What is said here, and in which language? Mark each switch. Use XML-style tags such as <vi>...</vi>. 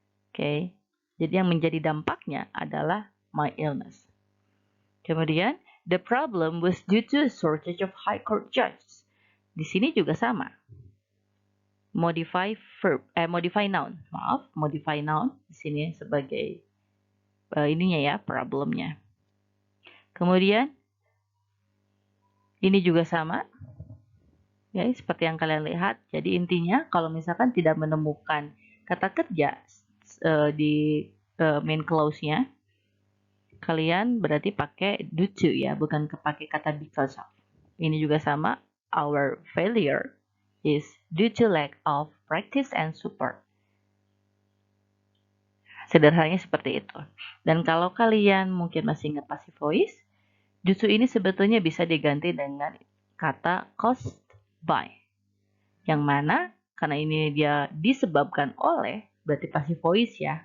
<id>Oke, jadi yang menjadi dampaknya adalah my illness.</id> <en>Kemudian, the problem was due to a shortage of high court judges.</en> <id>Di sini juga sama. Modify verb, modify noun. Maaf, modify noun di sini sebagai ininya ya, problemnya. Kemudian ini juga sama. Ya, seperti yang kalian lihat. Jadi intinya kalau misalkan tidak menemukan kata kerja di main clause-nya, kalian berarti pakai due to ya, bukan pakai kata because of. Ini juga sama.</id> <en>Our failure is due to lack of practice and support.</en> <id>Sederhananya seperti itu. Dan kalau kalian mungkin masih ingat passive voice, justru ini sebetulnya bisa diganti dengan kata caused by. Yang mana karena ini dia disebabkan oleh, berarti passive voice ya.</id>